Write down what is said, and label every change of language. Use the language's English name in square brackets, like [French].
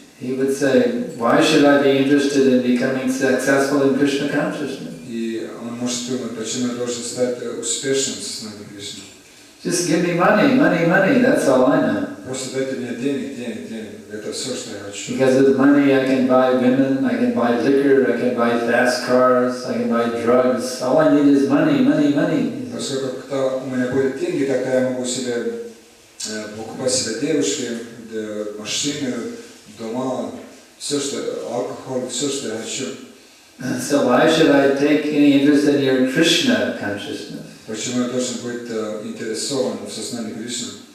[English] He would say, why should I be interested in becoming successful in Krishna consciousness? [Russian] И он может думать, почему я должен стать успешным в сознании Кришны. [English] Just give me money, money, money, that's all I know. [Russian] Просто дайте мне денег, денег, денег. Это все, что я хочу. [English] Because with money I can buy women, I can buy liquor, I can buy fast cars, I can buy drugs. All I need is money, money, money. [Russian] Поскольку когда у меня будут деньги, тогда я могу себе покупать себе девушки, машины, дома, все, что алкоголь, все, что я хочу. [English] So why should I take any interest in your Krishna consciousness? [Russian] Почему я должен быть интересован в сознании Кришны?